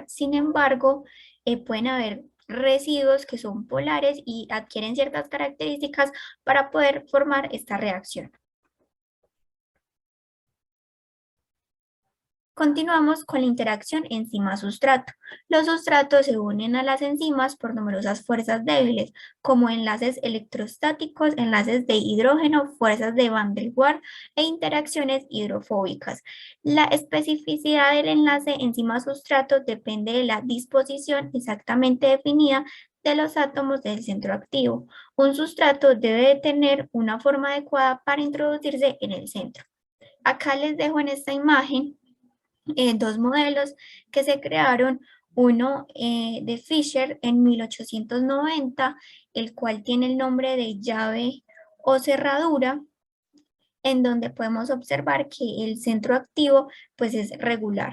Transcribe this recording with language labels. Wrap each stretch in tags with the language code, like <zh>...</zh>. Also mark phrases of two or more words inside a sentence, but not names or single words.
<es>Sin embargo, pueden haber residuos que son polares y adquieren ciertas características para poder formar esta reacción. Continuamos con la interacción enzima-sustrato. Los sustratos se unen a las enzimas por numerosas fuerzas débiles, como enlaces electrostáticos, enlaces de hidrógeno, fuerzas de Van der Waals e interacciones hidrofóbicas. La especificidad del enlace enzima-sustrato depende de la disposición exactamente definida de los átomos del centro activo. Un sustrato debe de tener una forma adecuada para introducirse en el centro. Acá les dejo en esta imagen dos modelos que se crearon, uno de Fisher en 1890, el cual tiene el nombre de llave o cerradura, en donde podemos observar que el centro activo pues es regular.</es>